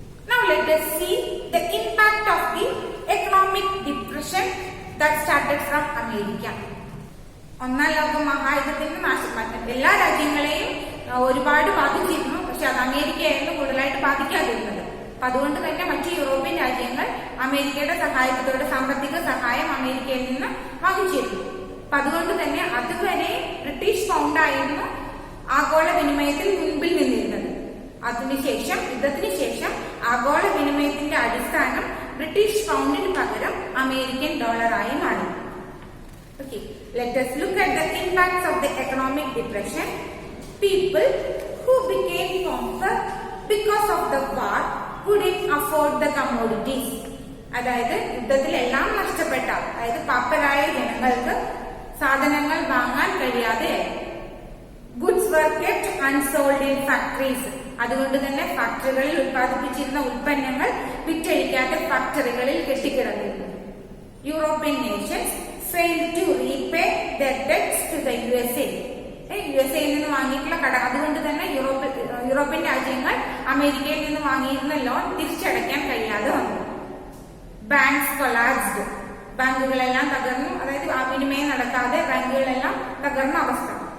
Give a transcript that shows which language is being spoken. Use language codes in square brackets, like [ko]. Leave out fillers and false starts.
[en] Now let us see the impact of the economic depression that started from America. [ml] ഒന്നാം ലോക മഹായുദ്ധത്തിന്റെ നാശം എല്ലാ രാജ്യങ്ങളെയും ഒരുപാട് ബാധിച്ചിരുന്നു. പക്ഷെ അത് അമേരിക്കയായിരുന്നു കൂടുതലായിട്ട് ബാധിക്കാതിരുന്നത്. അപ്പൊ അതുകൊണ്ട് തന്നെ മറ്റു യൂറോപ്യൻ രാജ്യങ്ങൾ അമേരിക്കയുടെ സഹായത്തോടെ സാമ്പത്തിക സഹായം അമേരിക്കയിൽ നിന്ന് വാങ്ങിച്ചിരുന്നു. അപ്പൊ അതുകൊണ്ട് തന്നെ അതുവരെ ബ്രിട്ടീഷ് പൗണ്ടായിരുന്നു ആഗോള വിനിമയത്തിൽ മുൻപിൽ നിന്നിരുന്നത്. യുദ്ധത്തിന് ശേഷം ആഗോള വിനിമയത്തിന്റെ അടിസ്ഥാനം ബ്രിട്ടീഷ് പൗണ്ടിന് പകരം അമേരിക്കൻ ഡോളറായി മാറി. [en] Okay, let us look at the impacts of the economic depression. People who became poorer because of the war couldn't afford the commodities. [ml] അതായത് യുദ്ധത്തിലെല്ലാം നഷ്ടപ്പെട്ട, അതായത് പാപ്പരായ ജനങ്ങൾക്ക് സാധനങ്ങൾ വാങ്ങാൻ കഴിയാതെ [en] Goods were kept unsold in factories. [ml] അതുകൊണ്ട് തന്നെ ഫാക്ടറികളിൽ ഉത്പാദിപ്പിച്ചിരുന്ന ഉൽപ്പന്നങ്ങൾ വിറ്റഴിക്കാതെ ഫാക്ടറികളിൽ കെട്ടിക്കിടന്നിരുന്നു. [en] European nations failed to repay their debts to the USA. [ml] യുഎസ്എയിൽ നിന്ന് വാങ്ങിയിട്ടുള്ള കട, അതുകൊണ്ട് തന്നെ യൂറോപ്യൻ രാജ്യങ്ങൾ അമേരിക്കയിൽ നിന്ന് വാങ്ങിയിരുന്ന ലോൺ തിരിച്ചടയ്ക്കാൻ കഴിയാതെ വന്നു. [en] banks collapsed, [ml] ബാങ്കുകളെല്ലാം തകർന്നു. അതായത് വിനിമയം നടക്കാതെ ബാങ്കുകളെല്ലാം തകർന്ന അവസ്ഥ.